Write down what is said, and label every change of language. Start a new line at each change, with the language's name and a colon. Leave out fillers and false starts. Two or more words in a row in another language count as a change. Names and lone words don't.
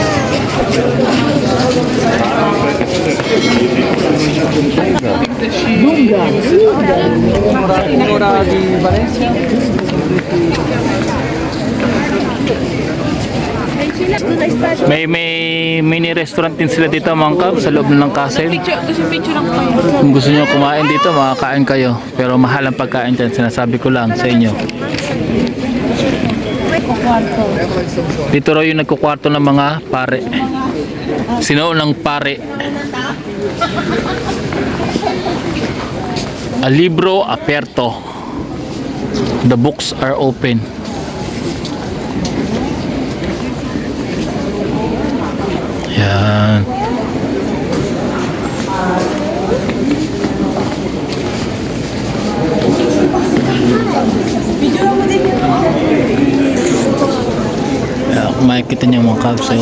Filipino: May mini restaurant din sila dito mga Cubs sa loob ng castle. Kung gusto nyo kumain dito, makakain kayo. Pero mahal ang pagkain dyan, sinasabi ko lang sa inyo. Dito raw yung nagkukwarto ng mga pare. Sinuunang pare.
Italian: A libro aperto.
English: The books are open.
Filipino: Yan. Kung makikita niyo mga Cubs, oh.